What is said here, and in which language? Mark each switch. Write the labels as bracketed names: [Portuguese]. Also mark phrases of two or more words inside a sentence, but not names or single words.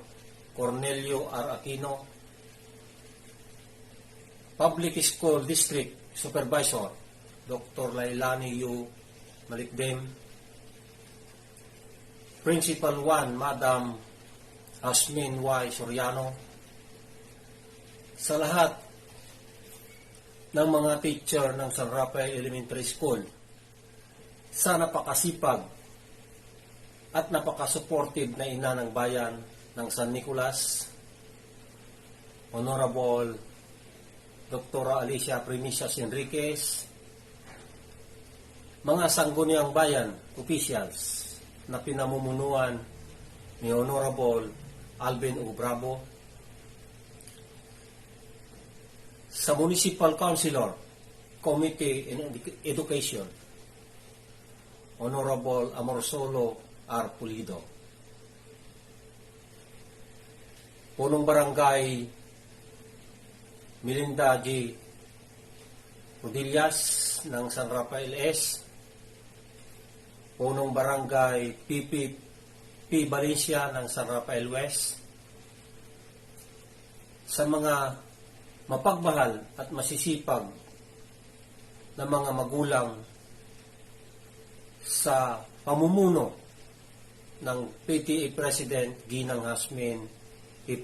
[Filipino] Cornelio R. Aquino, Public School District Supervisor Dr. Lailani U. Malikdem, Principal 1 Madam Hasmin Y. Soriano, sa lahat ng mga teacher ng San Rafael Elementary School, sa napakasipag at napakasupportive na ina ng bayan ng San Nicolas, Honorable Dr. Alicia Primicias Enriquez, mga sangguniang bayan officials na pinamumunuan ni Honorable Alvin O. Bravo, sa [English] Municipal Councilor, Committee in Education, [Filipino] Honorable Amorsolo R. Pulido, Punong Barangay Melinda G. Rodillas ng San Rafael S, Punong Barangay P. Valencia ng San Rafael West, sa mga mapagmahal at masisipag na mga magulang sa pamumuno ng PTA President Ginang Hasmin P.